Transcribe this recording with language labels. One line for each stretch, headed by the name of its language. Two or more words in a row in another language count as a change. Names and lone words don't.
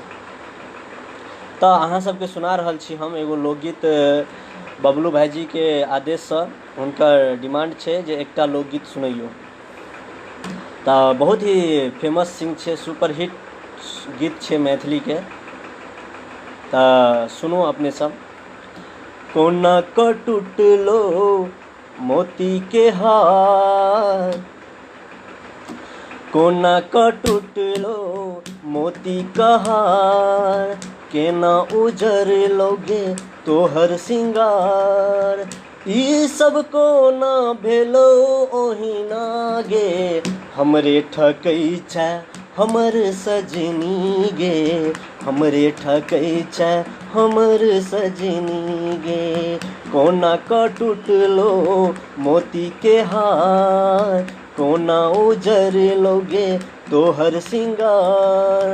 Maithili: तो अहाँ सबके सुना रहल छी हम एगो लोकगीत। बबलू भाईजी के आदेश से हुनकर डिमांड छै जे एकटा लोकगीत सुनैयो। तो बहुत ही फेमस सिंग छै,
English: super hit
Maithili: गीत छै मैथिली के। तो सुनो अपने सब। कोना के टूटलो मोती के हार, कोना का टूटलो मोती का हार, केना उजर लोगे तोहर सिंगार। ई सब कोना भेलो ओहिना गे, हमरे ठकै छै हमर सजनी गे, हमरे ठकै छै हमर सजनी गे। कोना का टूटलो मोती के हार, कोना उजर लोगे तोहर सिंगार।